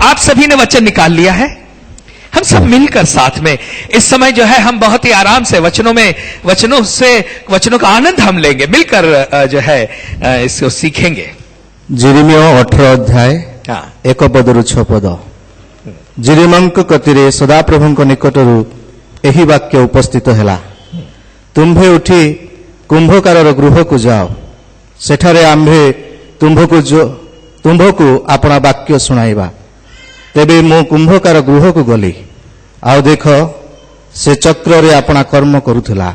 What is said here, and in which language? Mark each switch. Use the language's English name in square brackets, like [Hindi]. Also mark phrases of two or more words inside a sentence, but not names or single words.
[Hindi] आप सभी ने वचन निकाल लिया है? हम सब मिलकर साथ में इस समय जो है हम बहुत ही आराम से वचनों का आनंद हम लेंगे, मिलकर जो है इसको सीखेंगे। [Odia] ଯିର୍ମୟାହ 18 ଅଧ୍ୟାୟ 1 ପଦରୁ 6 ପଦ। यिर्मयाहଙ୍କ କତିରେ ସଦାପ୍ରଭୁଙ୍କ ନିକଟରୁ ଏହି ବାକ୍ୟ ଉପସ୍ଥିତ ହେଲା, ତୁମ୍ଭେ ଉଠି କୁମ୍ଭକାରର ଗୃହକୁ ଯାଅ, ସେଠାରେ ଆମ୍ଭେ ତୁମ୍ଭକୁ ଆପଣା ବାକ୍ୟ ଶୁଣାଇବା। ତେବେ ମୁଁ କୁମ୍ଭକାର ଗୃହକୁ ଗଲି, ଆଉ ଦେଖ ସେ ଚକ୍ରରେ ଆପଣା କର୍ମ କରୁଥିଲା।